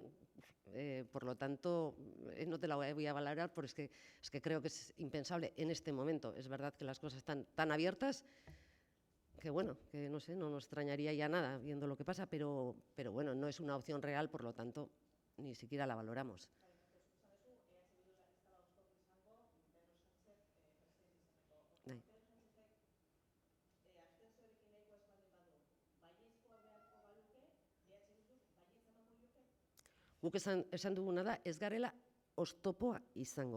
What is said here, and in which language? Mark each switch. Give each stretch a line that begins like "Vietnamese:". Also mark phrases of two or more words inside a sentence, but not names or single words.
Spanish: Por lo tanto, no te la voy a valorar porque es que creo que es impensable en este momento. Es verdad que las cosas están tan abiertas que, bueno, que no sé, no nos extrañaría ya nada viendo lo que pasa, pero bueno, no es una opción real, por lo tanto, ni siquiera la valoramos.
Basque: Guk esan duguna da, ez garela oztopoa izango.